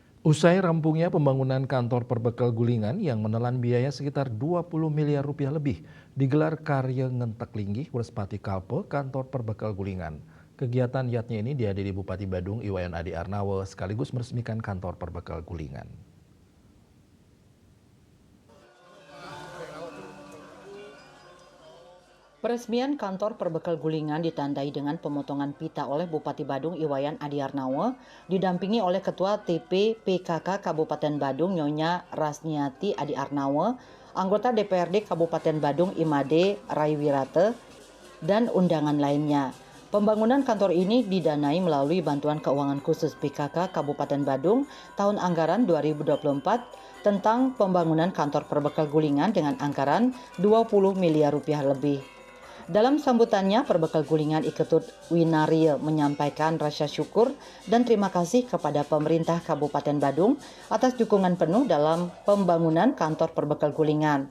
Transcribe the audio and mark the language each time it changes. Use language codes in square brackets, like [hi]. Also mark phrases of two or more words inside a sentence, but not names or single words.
[id] Usai rampungnya pembangunan kantor Perbekal Gulingan yang menelan biaya sekitar 20 miliar rupiah lebih, digelar Karya Ngentek Linggih Wrespati Kalpe Kantor Perbekal Gulingan. Kegiatan yatnya ini dihadiri Bupati Badung Iwayan Adi Arnawo sekaligus meresmikan kantor Perbekal Gulingan. Peresmian kantor Perbekal Gulingan ditandai dengan pemotongan pita oleh Bupati Badung Iwayan Adi Arnawo, didampingi oleh Ketua TP PKK Kabupaten Badung Nyonya Rasniati Adi Arnawo, anggota DPRD Kabupaten Badung Imade Raiwirate, dan undangan lainnya. Pembangunan kantor ini didanai melalui bantuan keuangan khusus PKK Kabupaten Badung tahun anggaran 2024 tentang pembangunan kantor Perbekal Gulingan dengan anggaran 20 miliar rupiah lebih. Dalam sambutannya, Perbekal Gulingan Iketut Winarie menyampaikan rasa syukur dan terima kasih kepada pemerintah Kabupaten Badung atas dukungan penuh dalam pembangunan kantor Perbekal Gulingan.